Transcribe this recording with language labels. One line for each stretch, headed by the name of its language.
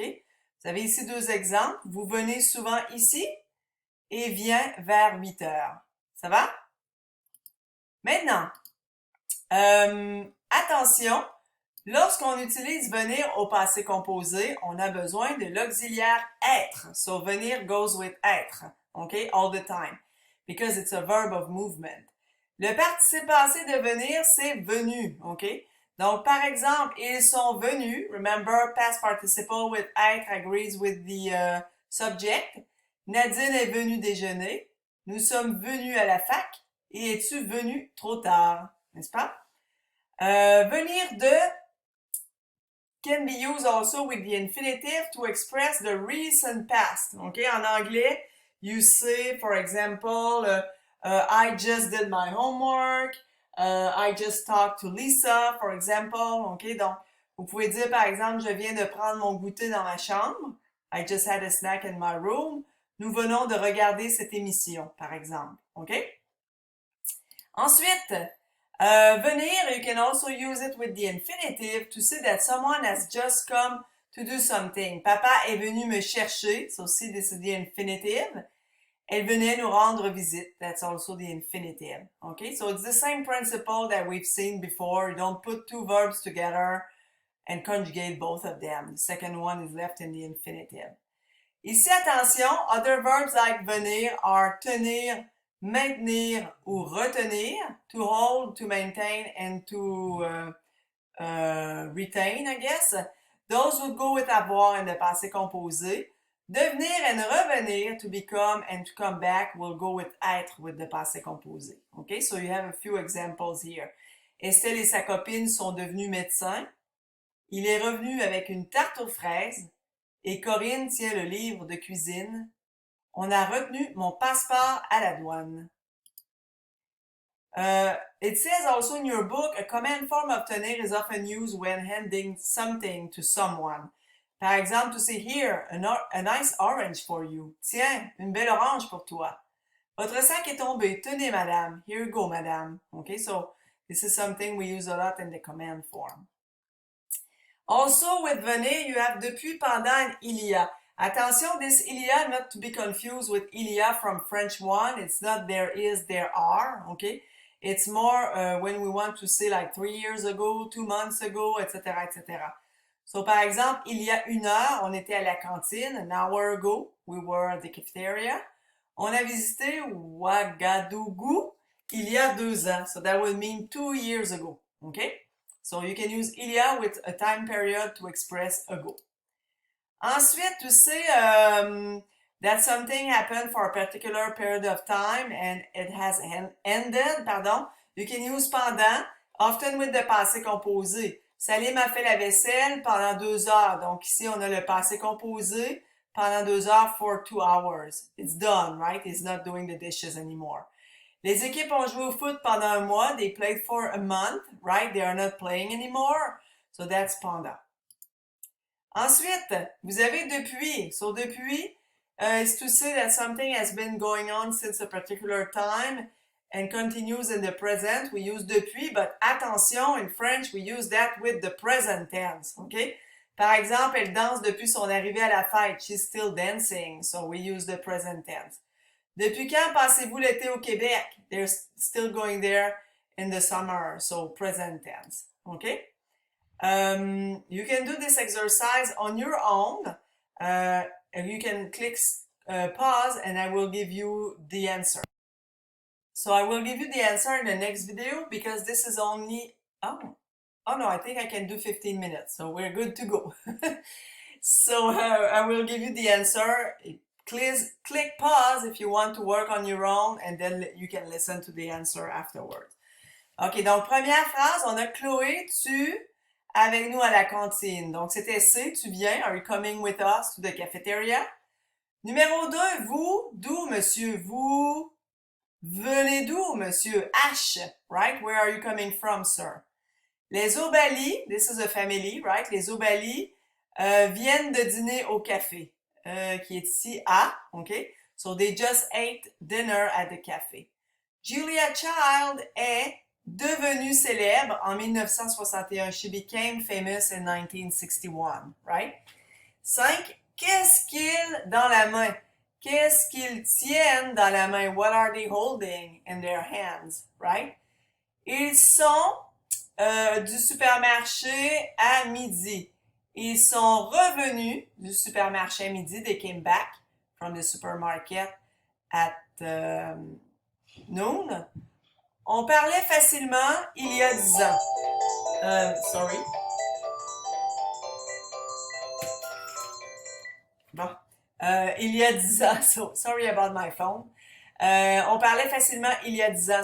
French: Vous avez ici deux exemples. Vous venez souvent ici et vient vers 8 heures. Ça va? Maintenant, attention, lorsqu'on utilise venir au passé composé, on a besoin de l'auxiliaire être.
English: So venir goes with être. OK? All the time. Because it's a verb of movement.
French: Le participe passé de venir, c'est venu. OK? Donc, par exemple, ils sont venus.
English: Remember, past participle with être agrees with the subject.
French: Nadine est venue déjeuner. Nous sommes venus à la fac. Et es-tu venu trop tard? N'est-ce pas?
English: Venir de can be used also with the infinitive to express the recent past. Okay?
French: En anglais,
English: you say, for example, I just did my homework. I just talked to Lisa, for example. OK?
French: Donc, vous pouvez dire, par exemple, je viens de prendre mon goûter dans ma chambre.
English: I just had a snack in my room.
French: Nous venons de regarder cette émission, par exemple.
English: OK?
French: Ensuite,
English: venir, you can also use it with the infinitive to say that someone has just come to do something.
French: Papa est venu me chercher.
English: So see, this is the infinitive. Elle venait nous rendre visite. That's also the infinitive. Okay, so it's the same principle that we've seen before. You don't put two verbs together and conjugate both of them. The second one is left in the infinitive.
French: Ici, attention,
English: other verbs like venir are tenir, maintenir ou retenir, to hold, to maintain, and to retain, I guess. Those would go with avoir in the passé composé. Devenir and revenir, to become and to come back, will go with être with the passé composé. Okay, so you have a few examples here.
French: Estelle et sa copine sont devenus médecins. Il est revenu avec une tarte aux fraises. Et Corinne tient le livre de cuisine. On a retenu mon passeport à la douane.
English: It says also in your book, a command form of tenir is often used when handing something to someone.
French: Par exemple,
English: to say here, a nice orange for you.
French: Tiens, une belle orange pour toi. Votre sac est tombé. Tenez, madame.
English: Here you go, madame. Okay, so this is something we use a lot in the command form. Also, with venir, you have depuis, pendant, and il y a. Attention, this il y a not to be confused with il y a from French 1. It's not there is, there are. Okay? It's more when we want to say like 3 years ago, 2 months ago, etc., etc.
French: So, par exemple, il y a une heure, on était à la cantine.
English: An hour ago, we were at the cafeteria.
French: On a visité Ouagadougou il y a 2 ans.
English: So, that will mean 2 years ago. Okay? So, you can use il y a with a time period to express ago.
French: Ensuite,
English: to say that something happened for a particular period of time and it has ended, you can use pendant, often with the passé composé.
French: Salim a fait la vaisselle pendant 2 heures. Donc ici, on a le passé composé pendant 2 heures
English: for 2 hours. It's done, right? He's not doing the dishes anymore. Les équipes ont joué au foot pendant un mois. They played for a month, right? They are not playing anymore. So that's pendant.
French: Ensuite, vous avez depuis.
English: So depuis is to say that something has been going on since a particular time and continues in the present. We use depuis, but attention, in French, we use that with the present tense, okay?
French: Par exemple, elle danse depuis son arrivée à la fête.
English: She's still dancing, so we use the present tense.
French: Depuis quand passez-vous l'été au Québec?
English: They're still going there in the summer, so present tense, okay? You can do this exercise on your own. You can click pause and I will give you the answer. So I will give you the answer in the next video because this is only, oh no, I think I can do 15 minutes. So we're good to go. So I will give you the answer. Please click pause if you want to work on your own and then you can listen to the answer afterwards. OK,
French: donc première phrase, on a Chloé, tu avec nous à la cantine. Donc, c'était C, tu viens.
English: Are you coming with us to the cafeteria?
French: Numéro 2, vous, d'où, monsieur? Vous venez d'où, monsieur?
English: H, right? Where are you coming from, sir? Les Obali, this is a family, right?
French: Les Obali viennent de dîner au café, qui est ici A, OK?
English: So they just ate dinner at the cafe.
French: Julia Child est devenue célèbre en 1961.
English: She became famous in 1961, right? 5.
French: Qu'est-ce qu'ils dans la main? Qu'est-ce qu'ils tiennent dans la main?
English: What are they holding in their hands, right?
French: Ils sont du supermarché à midi. Ils sont revenus du supermarché à midi.
English: They came back from the supermarket at noon.
French: On parlait facilement il y a 10 ans.
English: Sorry.
French: Bon. Il y a 10 ans.
English: So, sorry about my phone.
French: On parlait facilement il y a 10 ans.